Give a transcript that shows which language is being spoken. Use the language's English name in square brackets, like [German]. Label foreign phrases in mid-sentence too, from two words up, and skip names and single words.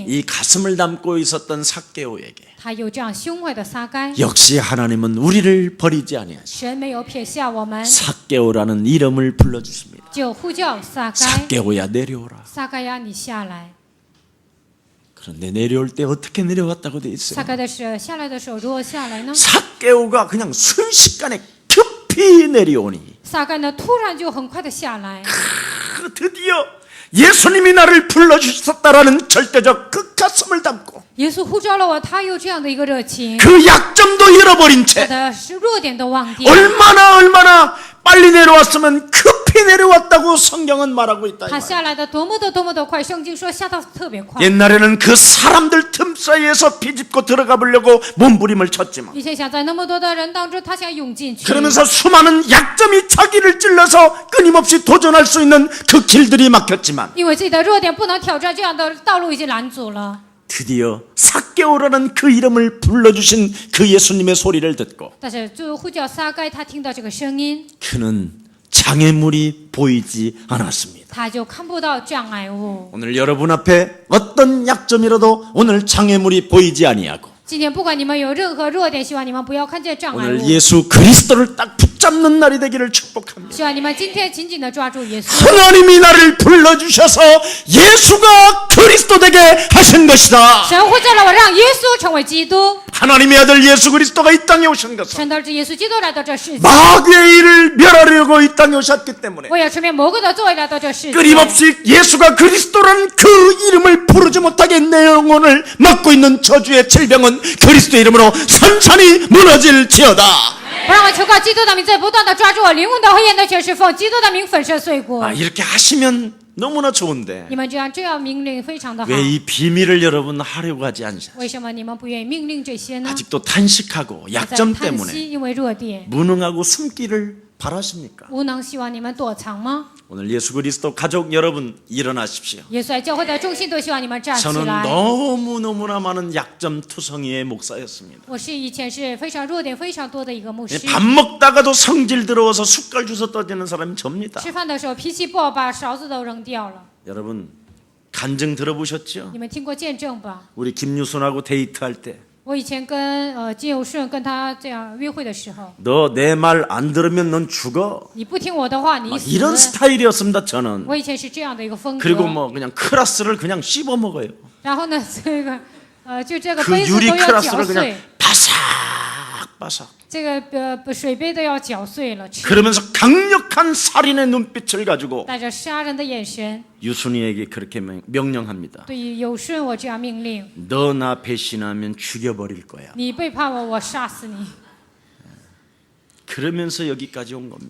[Korean] 이 가슴을 담고 있었던 삭개오에게 [Chinese] 他有这样胸怀的撒该， [Korean] 역시 하나님은 우리를 버리지 아니하시고 [Chinese] 神没有撇下我们， [Korean] 삭개오라는 이름을 불러주십니다. [Chinese] 就呼叫撒该， [Korean] 삭개오야 내려오라. [Chinese] 撒该呀，你下来。 [Korean] 그런데 내려올 때 어떻게 내려왔다고 돼 있어요? [Chinese] 撒该的是下来的时候如何下来呢？ [Korean] 삭개오가 그냥 순식간에 급히 내려오니 [Chinese] 撒该呢，突然就很快的下来。 [Korean] 드디어 예수님이 나를 불러주셨다라는 절대적 그 가슴을 담고 [Chinese] 耶稣呼召了我，他有这样的一个热情， [Korean] 그 약점도 잃어버린 [Chinese] 他 [Korean] 채 [Chinese] 的弱点都忘掉。 [Korean] 얼마나 빨리 내려왔으면 급히 내려왔다고 성경은 말하고 있다. 이 [Chinese] 他 [Korean] 말이에요. [Chinese] 下来的多么的快，圣经说下到特别快。 [Korean] 옛날에는 그 사람들 틈 사이에서 비집고 들어가 보려고 몸부림을 쳤지만 [Chinese] 以前想在那么多的人当中，他想涌进去， [Korean] 그러면서 수많은 약점이 자기를 찔러서 끊임없이 도전할 수 있는 그 길들이 막혔지만 [Chinese] 因为自己的弱点不能挑战，这样的道路已经拦阻了。 [Korean] 드디어 삭개오라는 그 이름을 불러주신 그 예수님의 소리를 듣고 [Chinese] 但是最后呼叫撒该，他听到这个声音， [Korean] 그는 장애물이 보이지 않았습니다. [Chinese] 他就看不到障碍物。 [Korean] 오늘 여러분 앞에 어떤 약점이라도 오늘 장애물이 보이지 아니하고 [Chinese] 今天不管你们有任何弱点，希望你们不要看见障碍 [Korean] 오늘 [Chinese] 物。 [Korean] 예수 그리스도를 딱 붙잡는 날이 되기를 축복합니다. [Chinese] 希望你们今天紧紧的抓住耶稣。 [Korean] 하나님이 나를 불러주셔서 예수가 그리스도 되게 하신 것이다. [Chinese] 神呼召了我，让耶稣成为基督。 [Korean] 하나님의 아들 예수 그리스도가 이 땅에 오신 것은 [Chinese] 神的儿子耶稣基督来到这世界， [Korean] 마귀의 일을 멸하려고 이 땅에 오셨기 때문에 [Chinese] 为了成为魔鬼的作为来到这世界。 [Korean] 끊임없이 예수가 그리스도라는 그 이름을 부르지 못하게 내 영혼을 막고 있는 저주의 질병은 그리스도의 이름으로 산산이 무너질지어다. [Chinese] 不让我求告基督的名字，不断的抓住我灵魂的黑暗的权势，奉基督的名粉身碎骨。 [Korean] 이렇게 하시면 너무나 좋은데 [Chinese] 你们这样命令非常的好， [Korean] 왜 이 비밀을 여러분 하려고 하지 않으세요? [Chinese] 为什么你们不愿意命令这些呢？ [Korean] 아직도 탄식하고 [Chinese] 还在 [Korean] 약점 [Chinese] 叹 [Korean] 때문에 [Chinese] 息，因为弱点， [Korean] 무능하고 숨기를 바라십니까? [Chinese] 无能希望你们躲藏吗？ [Korean] 오늘 예수 그리스도 가족 여러분 일어나십시오. [Chinese] 耶稣在教会的中心都希望你们站起 [Korean] 저는 [Chinese] 来。 [Korean] 너무너무나 많은 약점 투성이의 목사였습니다. [Chinese] 我是以前是非常弱点非常多的一个牧师， [Korean] 밥 먹다가도 성질 들어와서 숟갈 주워 떠지는 사람이 접니다. [Chinese] 吃饭的时候脾气不好，把勺子都扔掉了。 [Korean] 여러분 간증 들어보셨죠? [Chinese] 你们听过见证吧？ [Korean] 우리 김유순하고 데이트할 때 [Chinese] 我以前跟金友顺跟他这样约会的时候， [Korean] 너 내 말 안 들으면 넌 죽어. [Chinese] 你不听我的话，你 [Korean] 막 [Chinese] 死。 [Korean] 이런 스타일이었습니다. 저는. [Chinese] 我以前是这样的一个风格。 [Korean] 그리고 뭐 그냥 크라스를 그냥 씹어 먹어요. [Chinese] 然后呢，这个就这个 [Korean] 그 [Chinese] 杯子 [Korean] 유리 [Chinese] 都要搅 [Korean] 크라스를 [Chinese] 碎 [Korean] 그냥 ， 바삭바삭. [Chinese] 这个水杯都要搅碎了吃， [Korean] 그러면서 강력한 살인의 눈빛을 가지고 [Chinese] 带着杀人的眼神， [Korean] 유순이에게 그렇게 명령합니다. [Chinese] 对于有顺我这样命令： [Korean] 너 나 배신하면 죽여버릴 거야. [Chinese] 你背叛我，我杀死你。 [Korean] 그러면서 여기까지 온 겁니다.